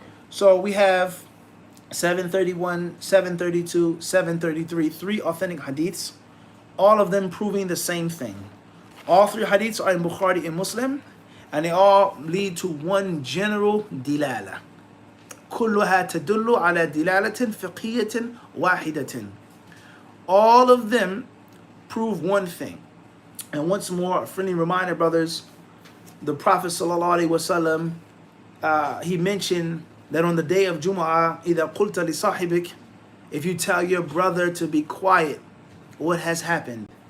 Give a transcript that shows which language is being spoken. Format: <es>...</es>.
<en>So we have 731, 732, 733, 3 authentic hadiths, all of them proving the same thing. All 3 hadiths are in Bukhari and Muslim, and they all lead to one general dilala.</en> <ar>كلها تدل على دلالة فقهية واحدة.</ar> <en>All of them prove one thing. And once more, a friendly reminder, brothers, the Prophet ﷺ, he mentioned that on the day of Jum'ah,</en> <ar>إِذَا قُلْتَ لِصَاحِبِكَ,</ar> <en>if you tell your brother to be quiet, what has happened?</en>